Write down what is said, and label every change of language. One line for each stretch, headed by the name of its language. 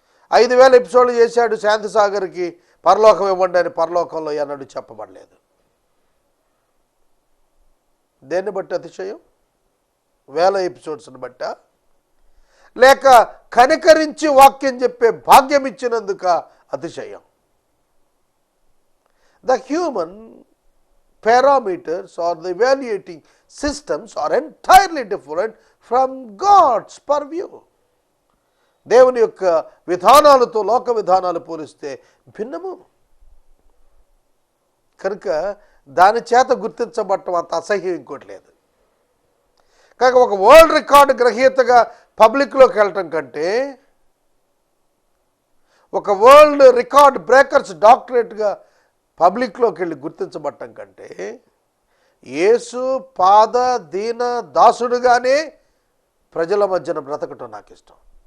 Telugu: 5,000 ఎపిసోడ్లు చేశాడు శాంతిసాగర్కి, పరలోకం ఇవ్వండి అని పరలోకంలో ఎన్నడూ చెప్పబడలేదు. దేన్ని బట్టి అతిశయం? 1000 ఎపిసోడ్స్ని బట్టా, లేక కనికరించి వాక్యం చెప్పే భాగ్యం ఇచ్చినందుక అతిశయం?
English: The human parameters or the evaluating systems are entirely different from God's purview.
Telugu: దేవుని యొక్క విధానాలతో లోక విధానాలు పోలిస్తే భిన్నము. కనుక దాని చేత గుర్తించబడటం అంత అసహ్యం ఇంకోటి లేదు. కాక ఒక వరల్డ్ రికార్డు గ్రహీతగా పబ్లిక్లోకి వెళ్ళటం కంటే, ఒక వరల్డ్ రికార్డ్ బ్రేకర్స్ డాక్టరేట్గా పబ్లిక్లోకి వెళ్ళి గుర్తించబడటం కంటే, యేసు పాద దీన దాసుడుగానే ప్రజల మధ్యన బ్రతకటం నాకు ఇష్టం.